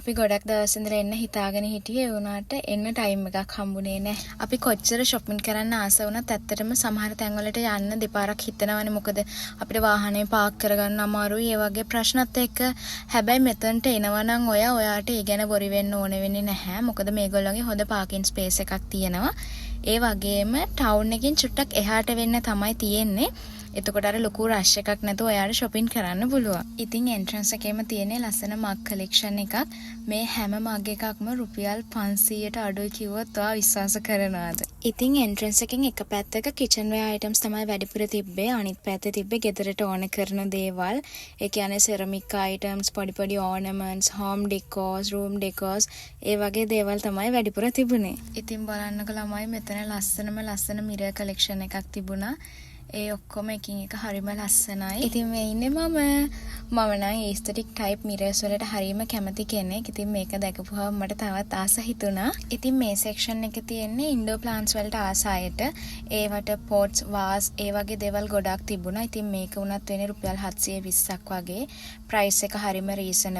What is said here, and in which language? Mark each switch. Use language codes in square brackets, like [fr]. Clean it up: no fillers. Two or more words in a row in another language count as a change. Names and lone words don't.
[si] අපි ගොඩක් දවස් ඉඳලා එන්න හිතාගෙන හිටියේ ඒ වුණාට එන්න ටයිම් එකක් හම්බුනේ නැහැ. අපි කොච්චර shopping කරන්න ආස වුණත් ඇත්තටම සමහර තැන්වලට යන්න දෙපාරක් හිතනවානේ. මොකද අපිට වාහනේ පාක් කරගන්න අමාරුයි. ඒ වගේ ප්‍රශ්නත් එක්ක හැබැයි මෙතනට එනවා නම් ඔයාට ඒ ගැන worry වෙන්න ඕන වෙන්නේ නැහැ. මොකද මේගොල්ලන්ගේ හොඳ [en] parking space [si] එකක් තියෙනවා. ඒ වගේම town එකෙන් චුට්ටක් එහාට වෙන්න තමයි තියෙන්නේ. එතකොට අර ලොකු රෂ් එකක් නැතුව ඔයාලා shopping කරන්න පුළුවන්. ඉතින් entrance එකේම තියෙන ලස්සන [en] mug collection [si] එකක්. මේ හැම mug එකක්ම රුපියල් 500ට අඩුයි කිව්වොත් ඔයා විශ්වාස කරනවද? ඉතින් entrance එකෙන් එක පැත්තක [en] kitchenware items [si] තමයි වැඩිපුර තිබ්බේ. අනිත් පැත්තේ තිබ්බේ ගෙදරට ඕන කරන දේවල්. ඒ කියන්නේ [en] ceramic items, [si] පොඩි [en] ornaments, home decors, room decors [si] ඒ වගේ දේවල් තමයි වැඩිපුර තිබුණේ. ඉතින් බලන්නකෝ ළමයි මෙතන ලස්සන [en] mirror collection [si] එකක් තිබුණා. ඒ ඔක්කොම එකින් එක හරිම ලස්සනයි. ඉතින් මේ ඉන්නේ මම නම් [en] aesthetic type mirrors [si] වලට හරිම කැමති කෙනෙක්. ඉතින් මේක දැකපුවාම මට තවත් ආස හිතුණා. ඉතින් මේ section එකේ තියෙන්නේ [en] indoor plants [si] වලට ආස අයට. ඒවට [en] pots, vase [si] ඒ වගේ දේවල් ගොඩක් තිබුණා. ඉතින් මේක උනත් වෙන්නේ රුපියල් 720ක් වගේ. price එක හරිම reasonable.